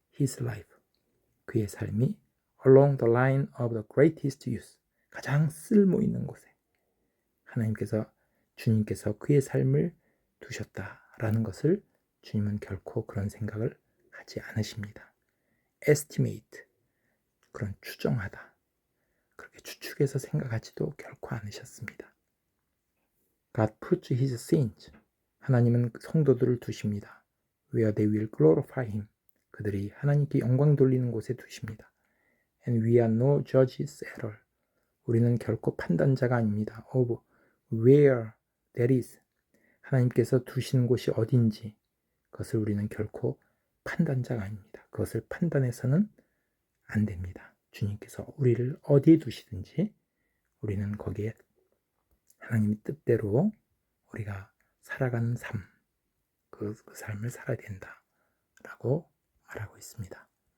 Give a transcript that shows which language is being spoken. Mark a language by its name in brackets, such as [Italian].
[English] His life, [Korean] 그의 삶이 [English] along the line of the greatest use, [Korean] 가장 쓸모있는 곳에 주님께서 그의 삶을 두셨다라는 것을 주님은 결코 그런 생각을 하지 않으십니다. [English] estimate, [Korean] 그런 추정하다, 그렇게 추측해서 생각하지도 결코 않으셨습니다. [English] God puts his saints, [Korean] 하나님은 성도들을 두십니다. [English] Where they will glorify him, [Korean] 그들이 하나님께 영광 돌리는 곳에 두십니다. [English] And we are no judges at all, [Korean] 우리는 결코 판단자가 아닙니다. [English] Of where that is, [Korean] 하나님께서 두시는 곳이 어딘지 그것을 우리는 결코 판단자가 아닙니다. 그것을 판단해서는 안 됩니다. 주님께서 우리를 어디에 두시든지 우리는 거기에 하나님의 뜻대로 우리가 살아가는 삶, 그 삶을 살아야 된다라고 말하고 있습니다.